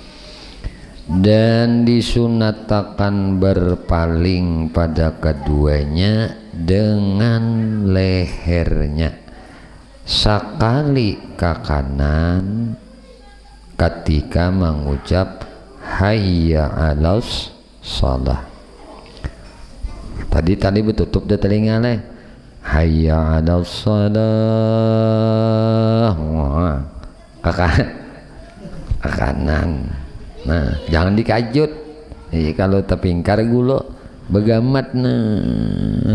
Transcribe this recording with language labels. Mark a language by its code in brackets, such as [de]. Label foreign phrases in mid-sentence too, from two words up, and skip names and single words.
[id] Dan disunatakan berpaling pada keduanya dengan lehernya sekali ke kanan ketika mengucap [ar] حي على الصلاة. [bjn] Tadi betutup dah telinga leh. [ar] حي على الصلاة. [id] Ke kanan. [bjn] Nah, jangan dikajut. Kalau terpingkar gulo begamat nah.